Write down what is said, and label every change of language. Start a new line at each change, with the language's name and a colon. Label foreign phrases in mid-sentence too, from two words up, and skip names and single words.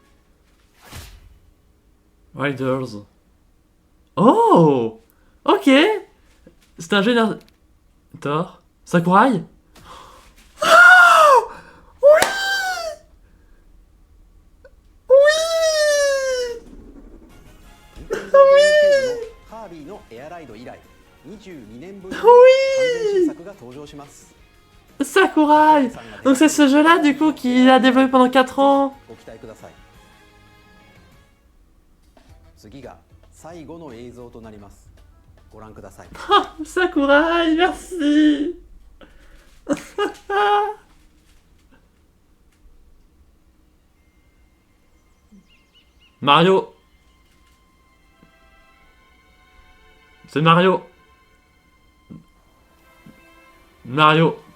French: Riders. Oh! Ok! C'est un jeu Thor? Sakurai? Oh! Oui! Oui!
Japanese: カービィのエアライド以来22年ぶりに
French: Oui!
Japanese: 完全新作が登場します
French: Sakurai! Donc c'est ce jeu-là, du coup, qu'il a développé pendant 4 ans.
Japanese: ご期待ください次が最後の映像となりますご覧ください
French: Ah, Sakurai, merci! Mario! C'est Mario! Mario!